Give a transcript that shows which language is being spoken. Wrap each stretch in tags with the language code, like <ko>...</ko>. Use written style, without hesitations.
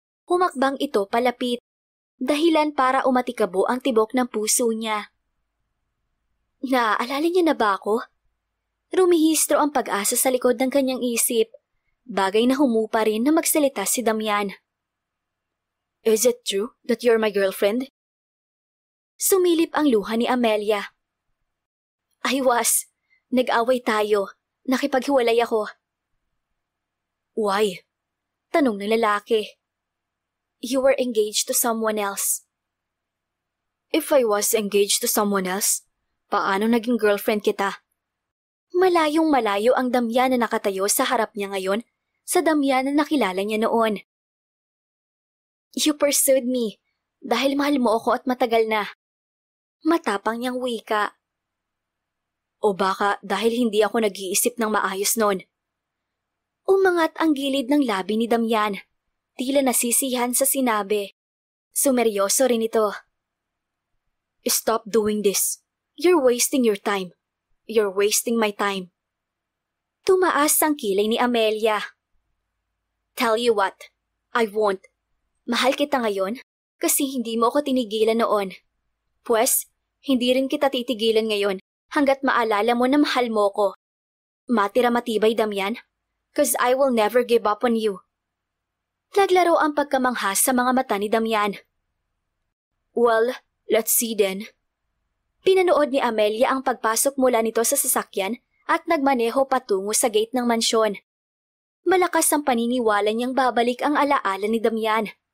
<tl>Humakbang ito palapit, dahilan para umatikabo ang tibok ng puso niya. Naaalala niya na ba ako? Rumihistro ang pag-asa sa likod ng kanyang isip, bagay na humupa rin na magsalita si Damian.</tl> <en>Is it true that you're my girlfriend?</en> <tl>Sumilip ang luha ni Amelia.</tl> <en>I was.</en> <tl>Nag-away tayo. Nakipaghiwalay ako.</tl> <en>Why?</en> <tl>Tanong ng lalaki.</tl> <en>You were engaged to someone else. If I was engaged to someone else,</en> <tl>paano naging girlfriend kita? Malayong malayo ang Damian na nakatayo sa harap niya ngayon sa Damian na nakilala niya noon.</tl> <en>You pursued me</en> <tl>dahil mahal mo ako at matagal na. Matapang niyang wika. O baka dahil hindi ako nag-iisip ng maayos noon. Umangat ang gilid ng labi ni Damian. Tila nasisihan sa sinabi. Sumeryoso rin ito.</tl> <en>Stop doing this. You're wasting your time. You're wasting my time.</en> <tl>Tumaas ang kilay ni Amelia.</tl> <en>Tell you what, I won't.</en> <tl>Mahal kita ngayon kasi hindi mo ako tinigilan noon. Pues, hindi rin kita titigilan ngayon hanggat maalala mo na mahal mo ko. Matira matibay,</tl> <en>Damian, cause I will never give up on you.</en> <tl>Naglaro ang pagkamanghas sa mga mata ni Damian.</tl> <en>Well, let's see then.</en> <tl>Pinanood ni Amelia ang pagpasok mula nito sa sasakyan at nagmaneho patungo sa gate ng mansyon. Malakas ang paniniwala niyang babalik ang alaala ni Damian.</tl>